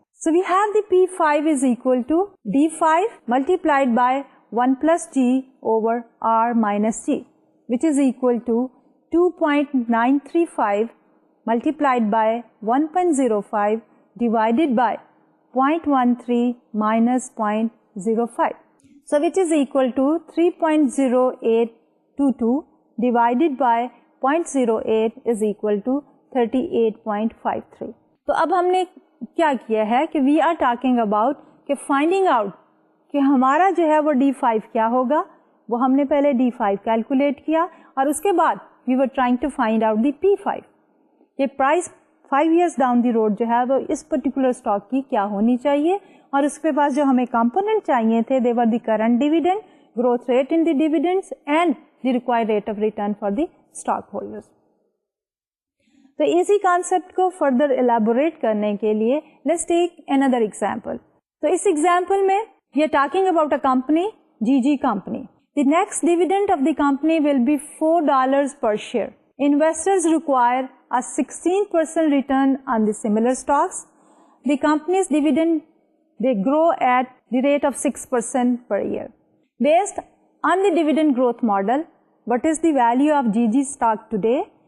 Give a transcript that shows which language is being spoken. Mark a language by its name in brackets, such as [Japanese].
[English] So we have the P5 is equal to D5 multiplied by 1 plus G over R minus G, which is equal to 2.935 multiplied by 1.05 divided by 0.13 minus 0.05. So which is equal to 3.0822 divided by 0.08 is equal to 38.53. [Hindi] तो अब हमने क्या किया है कि [English] we are talking about [Hindi] कि finding out कि हमारा जो है वो D5 क्या होगा, वो हमने पहले D5 कैलकुलेट किया और उसके बाद [English] we were trying to find out the P5. ये price 5 years down the road [Hindi] जो है वो इस पर्टिकुलर स्टॉक की क्या होनी चाहिए और उसके पास जो हमें कंपोनेंट चाहिए थे [English] they were the current dividend, growth rate in the dividends and the required rate of return for the stockholders. [Hindi] तो इसी कॉन्सेप्ट को फर्दर एलैबोरेट करने के लिए [English] Let's take another example. [Hindi] तो इस एग्जांपल में [English] We are talking about a company GG company. The next dividend of the company will be $4 per share. Investors require a 16% return on the similar stocks. The company's dividend, they grow at the rate of 6% per year. Based on the dividend growth model, what is the value of GG stock today?